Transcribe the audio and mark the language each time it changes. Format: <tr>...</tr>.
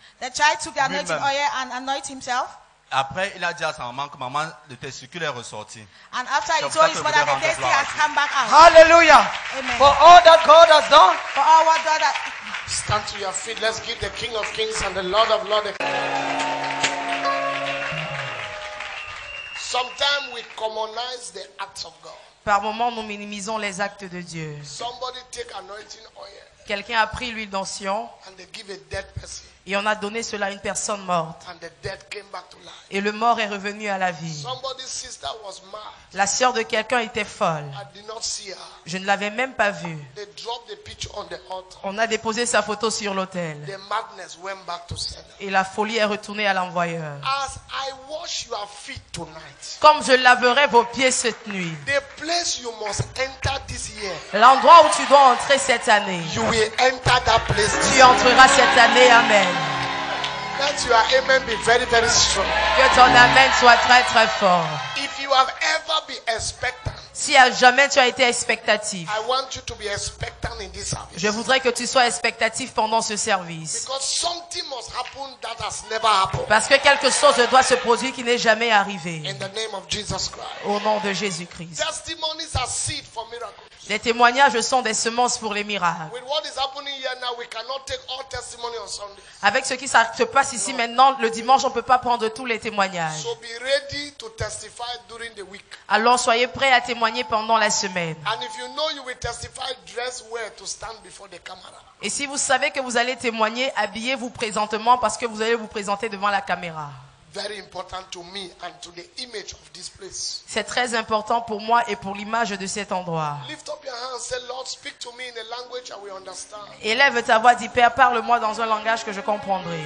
<en>The child took the anointing</en> <fr>Lui-même.</fr> <en>oil and anointed himself.</en> <fr>Après, il a dit à sa maman que maman, le testicule est ressorti.</fr> <en>And after he</en> <fr>Donc,</fr> <en>told</en> <fr>ça</fr> <en>his</en> <fr>peut</fr> <en>mother,</en> <fr>vous</fr> <en>the</en> <fr>rendre</fr> <en>testy</en> <fr>gloire à</fr> <en>has</en> <fr>Dieu.</fr> <en>come back out. Hallelujah. Amen. For all that God has done. For all what God has Stand to your feet. Let's give the King of Kings and the Lord of Lords. Sometimes we commonize the acts of God.</en> <fr>Par moments, nous minimisons les actes de Dieu.</fr> <en>Somebody take anointing oil</en> <fr>Quelqu'un a pris l'huile d'onction</fr> <en>and they give a dead person,</en> <fr>et on a donné cela à une personne morte.</fr> <en>and the dead came back to life.</en> <fr>Et le mort est revenu à la vie.</fr> <en>Somebody's sister was mad.</en> <fr>La sœur de quelqu'un était folle.</fr> <en>I did not see her.</en> <fr>Je ne l'avais même pas vue.</fr> <en>They dropped the picture on the altar.</en> <fr>On a déposé sa photo sur l'autel.</fr> <en>The madness went back to sender.</en> <fr>Et la folie est retournée à l'envoyeur.</fr> <en>As I wash your feet tonight,</en> <fr>Comme je laverai vos pieds cette nuit.</fr> <en>the place you must enter this year,</en> <fr>L'endroit où tu dois entrer cette année.</fr> <en>you will enter that place.</en> <fr>Tu entreras cette année.</fr> <en>Amen. Let your amen be very, very strong.</en> <fr>Que ton amen soit très très fort.</fr> <en>If you have ever been expectant,</en> <fr>Si à jamais tu as été expectatif,</fr> <en>I want you to be expectant in this service.</en> <fr>je voudrais que tu sois expectatif pendant ce service.</fr> <en>Because something must happen that has never happened.</en> <fr>Parce que quelque chose doit se produire qui n'est jamais arrivé.</fr> <en>In the name of Jesus Christ.</en> <fr>Au nom de Jésus-Christ.</fr> <en>Testimonies are seed for miracles.</en> <fr>Les témoignages sont des semences pour les miracles.</fr> <en>With what is happening here now, we cannot take all testimony on Sunday.</en> <fr>Avec ce qui se passe ici maintenant, le dimanche, on ne peut pas prendre tous les témoignages.</fr> <en>So be ready to testify during the week.</en> <fr>Alors soyez prêts à témoigner pendant la semaine.</fr> <en>And if you know you will testify, dress well to stand before the camera.</en> <fr>Et si vous savez que vous allez témoigner, habillez-vous présentement parce que vous allez vous présenter devant la caméra.</fr> <en>Very important to me and to the image of this place.</en> <fr>C'est très important pour moi et pour l'image de cet endroit.</fr> <en>Lift up your hand and say, Lord, speak to me in a language I will understand.</en> <fr>Élève ta voix, dis Père, parle-moi dans un langage que je comprendrai.</fr>